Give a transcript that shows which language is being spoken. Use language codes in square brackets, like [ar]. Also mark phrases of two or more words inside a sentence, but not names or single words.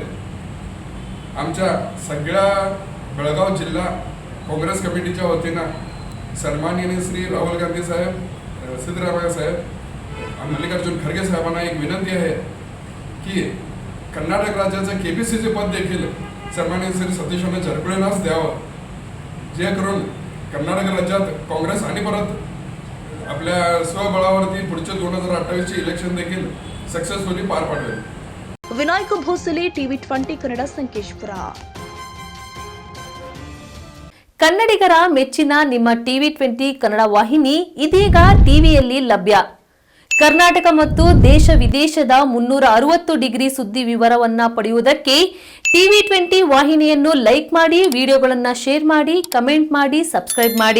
[mr] आमच्या सगळ्या बेळगाव जिल्हा काँग्रेस कमिटीच्या वतीनं सन्माननीय श्री राहुल गांधी साहेब, सिद्धरामय्या साहेब, मल्लिकार्जुन खरगे साहेबांना एक विनंती आहे की कर्नाटक राज्याचं KPCC पद देखील सन्माननीय श्री सतीशण्णा जारकिहोळींनाच द्यावं, जे करून कर्नाटक राज्यात काँग्रेस आणि परत आपल्या स्वबळावरती पुढचे 2028चे इलेक्शन देखील सक्सेसफुली पार पाडवेल. [kn] ವಿನಾಯಕ ಭೋಸಲೆ, ಟಿವಿ 20 ಕನ್ನಡ, ಸಂಕೇಶ್ವರ. ಕನ್ನಡಿಗರ ಮೆಚ್ಚಿನ ನಿಮ್ಮ ಟಿವಿ 20 ಕನ್ನಡ ವಾಹಿನಿ ಇದೀಗ ಟಿವಿಯಲ್ಲಿ ಲಭ್ಯ. ಕರ್ನಾಟಕ ಮತ್ತು ದೇಶ ವಿದೇಶದ 360 ಡಿಗ್ರಿ ಸುದ್ದಿ ವಿವರವನ್ನ ಪಡೆಯುವುದಕ್ಕೆ TV20 ವಾಹಿನಿಯನ್ನು ಲೈಕ್ ಮಾಡಿ, ವಿಡಿಯೋಗಳನ್ನ ಶೇರ್ ಮಾಡಿ, ಕಮೆಂಟ್ ಮಾಡಿ, ಸಬ್ಸ್ಕ್ರೈಬ್ ಮಾಡಿ.